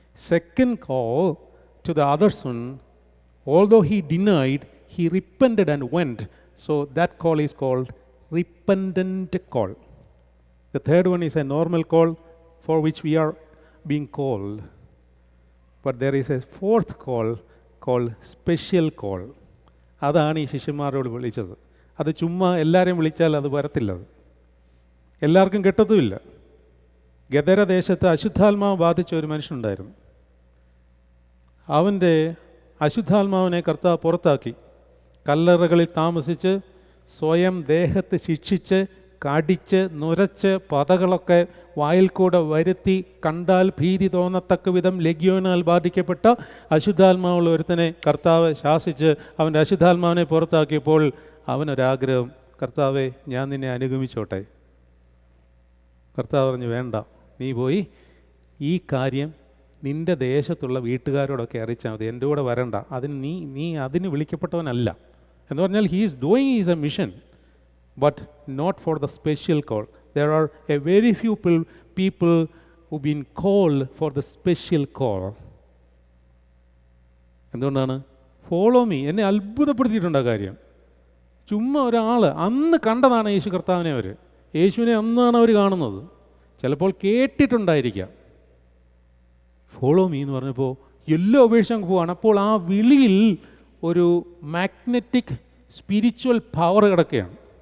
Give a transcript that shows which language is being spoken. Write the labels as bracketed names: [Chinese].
[English] Second call to the other son, although he denied, he repented and went. So that call is called repentant call. The third one is a normal call for which we are being called. But there is a fourth call called special call. [Malayalam] അതാണ് ഈ ശിഷ്യന്മാരോട് വിളിച്ചത്. അത് ചുമ്മാ എല്ലാവരെയും വിളിച്ചാൽ അത് വരത്തില്ല, അത് എല്ലാവർക്കും കിട്ടത്തുമില്ല. ഗദര ദേശത്ത് അശുദ്ധാത്മാവ് ബാധിച്ച ഒരു മനുഷ്യനുണ്ടായിരുന്നു. അവൻ്റെ അശുദ്ധാത്മാവിനെ കർത്താവ് പുറത്താക്കി. കല്ലറകളിൽ താമസിച്ച് സ്വയം ദേഹത്ത് ശിക്ഷിച്ച് കടിച്ച് നുരച്ച് പതകളൊക്കെ വായിൽ കൂടെ വരുത്തി കണ്ടാൽ ഭീതി തോന്നത്തക്ക വിധം ലഗ്യോനാൽ ബാധിക്കപ്പെട്ട അശുദ്ധാത്മാവുള്ള ഒരുത്തനെ കർത്താവ് ശാസിച്ച് അവൻ്റെ അശുദ്ധാത്മാവിനെ പുറത്താക്കിയപ്പോൾ അവനൊരാഗ്രഹം, കർത്താവെ ഞാൻ നിന്നെ അനുഗമിച്ചോട്ടെ. കർത്താവ് പറഞ്ഞു, വേണ്ട, നീ പോയി ഈ കാര്യം നിൻ്റെ ദേശത്തുള്ള വീട്ടുകാരോടൊക്കെ അറിയിച്ചാൽ മതി, എൻ്റെ കൂടെ വരണ്ട, അതിന് നീ അതിന് വിളിക്കപ്പെട്ടവനല്ല എന്ന് പറഞ്ഞാൽ he is doing is A mission, [English] but not for the special call. [Malayalam] There are a very few people who've been called for the special call. എന്തുകൊണ്ടാണ്? [English] Follow me. [Malayalam] എന്നെ അത്ഭുതപ്പെടുത്തിയിട്ടുണ്ട് ആ കാര്യം. ചുമ്മാ ഒരാൾ അന്ന് കണ്ടതാണ് യേശു കർത്താവിനെ. യേശുവിനെ അന്നാണ് അവർ കാണുന്നത്. ചിലപ്പോൾ കേട്ടിട്ടുണ്ടായിരിക്കാം. [English] follow me [Malayalam] എന്ന് പറഞ്ഞപ്പോൾ എല്ലാം ഉപേക്ഷിച്ച് അങ്ങ് പോവാണ്. അപ്പോൾ ആ വിളിയിൽ ഒരു മാഗ്നറ്റിക് സ്പിരിച്വൽ പവർ കിടക്കുകയാണ്.